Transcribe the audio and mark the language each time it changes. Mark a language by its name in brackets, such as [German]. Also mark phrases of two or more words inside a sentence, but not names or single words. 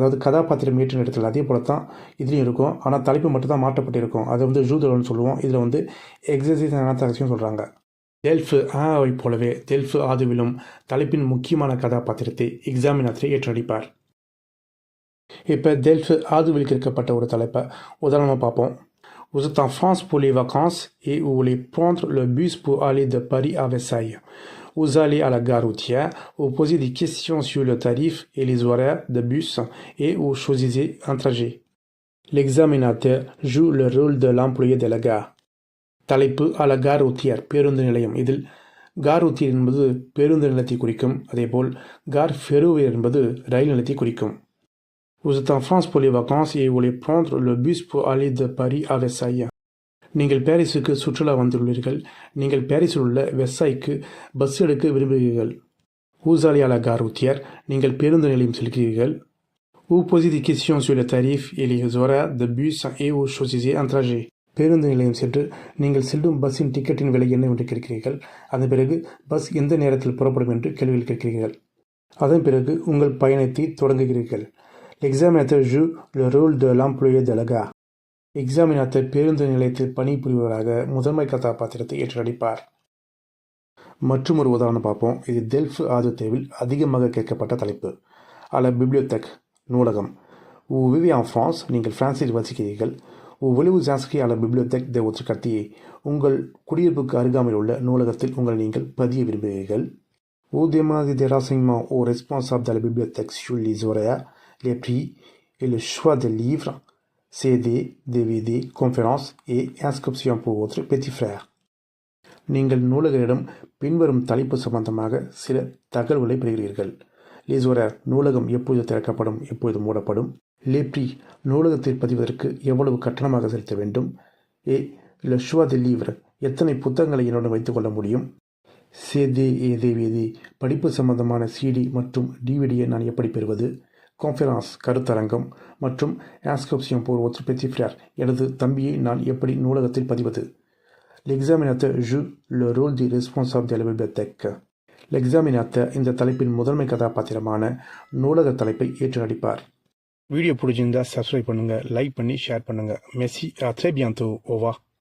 [Tamil] அதாவது கதாபாத்திரம் ஏற்று நடத்தல் அதே போல தான் இதுலேயும் இருக்கும். ஆனால் தலைப்பு மட்டும் தான் மாற்றப்பட்டிருக்கும். அதை வந்து ஜூதுரோல்னு சொல்லுவோம். இதில் வந்து [English] exercise and interaction [Tamil] சொல்கிறாங்க. டெல்ஃப் ஆவை போலவே டெல்ஃப் ஆதுவிலும் தலைப்பின் முக்கியமான கதாபாத்திரத்தை எக்ஸாமினேட்டரை ஏற்று நடிப்பார். இப்போ டெல்ஃப் ஆதுவில் கேட்கப்பட்ட ஒரு தலைப்பை உதாரணமாக பார்ப்போம். [French] Vous êtes en France pour les vacances et vous voulez prendre le bus pour aller de Paris à Versailles. Vous allez à la gare routière, vous posez des questions sur le tarif et les horaires de bus et vous choisissez un trajet. L'examinateur joue le rôle de l'employé de la gare. [Tamil] தலைப்பு [French] à la gare routière, [Tamil] பேருந்து நிலையம். இதில் [French] gare routière [Tamil] என்பது பேருந்து நிலையத்தை குறிக்கும். அதேபோல் [French] gare ferroviaire [Tamil] என்பது ரயில் நிலையத்தை குறிக்கும். [French] Vous êtes en France pour les vacances et vous voulez prendre le bus pour aller de Paris à Versailles. [Tamil] நீங்கள் பாரிஸுக்கு சுற்றுலா வந்துள்ளீர்கள். நீங்கள் பாரிஸில் உள்ள வெர்சாய்க்கு பஸ் எடுக்க விரும்புகிறீர்கள். [French] Vous allez à la gare routière, [Tamil] நீங்கள் பேருந்து நிலையம் செல்கிறீர்கள். [French] Vous posez des questions sur le tarif et les horaires de bus et vous choisissez un trajet. [Tamil] பேருந்து நிலையம் சென்று நீங்கள் செல்லும் பஸ்ஸின் டிக்கெட்டின் விலை என்னவென்று கேட்கிறீர்கள். அதன் பிறகு பஸ் எந்த நேரத்தில் புறப்படும் என்று கேள்விகள் கேட்கிறீர்கள். அதன் பிறகு உங்கள் பயணத்தை தொடங்குகிறீர்கள். [French] L'examinateur joue le rôle de l'employé de la gare. [Tamil] எக்ஸாமினேட்டர் பேருந்து நிலையத்தில் பணிபுரிவராக முதன்மை கதாபாத்திரத்தை ஏற்று நடிப்பார். மற்றும் ஒரு உதாரணம் பார்ப்போம். இது டெல்ஃப் ஆது தேர்வில் அதிகமாக கேட்கப்பட்ட தலைப்பு. [French] à la bibliothèque, நூலகம். Vous vivez en France, [Tamil] நீங்கள் பிரான்சில் வசிக்கிறீர்கள். [French] Vous voulez vous inscrire à la bibliothèque de votre quartier. [Tamil] உங்கள் குடியிருப்புக்கு அருகாமையில் உள்ள நூலகத்தில் உங்களை நீங்கள் பதிய விரும்புகிறீர்கள். [French] Vous demandez des renseignements au responsable de la bibliothèque sur les horaires, les prix et le choix des livres, CD, DVD, conférences et inscriptions pour votre petit frère. [Tamil] நீங்கள் நூலகரிடம் பின்வரும் தலைப்பு சம்பந்தமாக சில தகவல்களை பெறுகிறீர்கள். [French] Les horaires, [Tamil] நூலகம் எப்பொழுது திறக்கப்படும், எப்பொழுது மூடப்படும். [French] Les prix, [Tamil] நூலகத்தில் பதிவதற்கு எவ்வளவு கட்டணமாக செலுத்த வேண்டும். [French] et le choix des livres, [Tamil] எத்தனை புத்தகங்களை என்னுடன் வைத்துக்கொள்ள முடியும். [French] CD et DVD, [Tamil] படிப்பு சம்பந்தமான CD மற்றும் DVDயை நான் எப்படி பெறுவது. [French] கான்ஃபரன்ஸ், [Tamil] கருத்தரங்கம் மற்றும் [French] இன்ஸ்கிரிப்ஷன் pour votre petit frère, [Tamil] எனது தம்பியை நான் எப்படி நூலகத்தில் பதிவது. [French] L'examinateur joue le rôle du responsable de la bibliothèque. [Tamil] l'examinateur இந்த தலைப்பின் முதன்மை கதாபாத்திரமான நூலக தலைப்பை ஏற்று நடிப்பார். வீடியோ பிடிச்சிருந்தா சப்ஸ்கிரைப் பண்ணுங்கள், லைக் பண்ணி ஷேர் பண்ணுங்கள். [French] மெர்சி, à très bientôt, au revoir.